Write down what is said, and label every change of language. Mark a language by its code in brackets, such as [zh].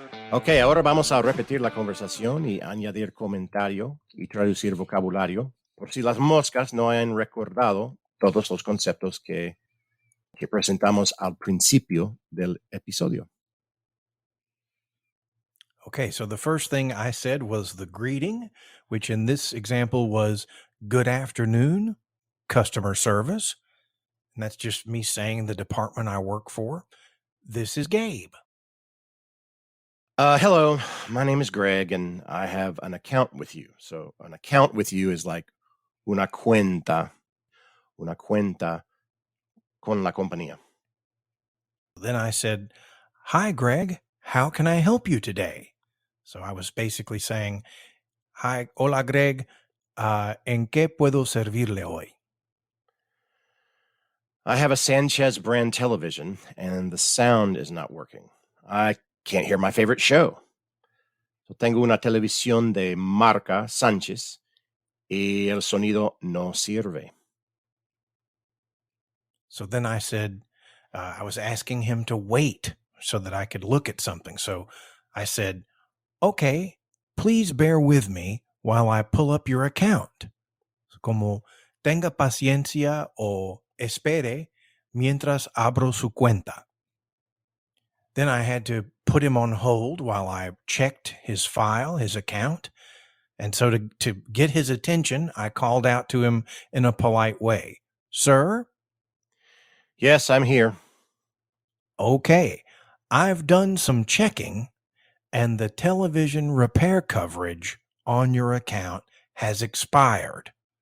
[es] Ok, ahora vamos a repetir la conversación y añadir comentario y traducir vocabulario, por si las moscas no han recordado todos los conceptos que presentamos al principio del episodio. [en] Okay, so the first thing I said was the greeting, which in this example was good afternoon, customer service. And that's just me saying the department I work for. This is Gabe. Hello, my name is Greg, and I have an account with you. So an account with you is like [es] una cuenta con la compañía. [en] Then I said, hi, Greg, how can I help you today? So I was basically saying, hi, [es] hola, Greg, ¿en qué puedo servirle hoy? [en] I have a Sanchez brand television, and the sound is not working. I can't hear my favorite show. [es] So tengo una televisión de marca Sánchez y el sonido no sirve. [en] So then I said, I was asking him to wait so that I could look at something. So I said, okay, please bear with me while I pull up your account. [es] Como tenga paciencia o espere mientras abro su cuenta. [en] Then I had to put him on hold while I checked his file, his account. And so to get his attention, I called out to him in a polite way, Sir? Yes, I'm here. Okay, I've done some checking, and the television repair coverage on your account has expired.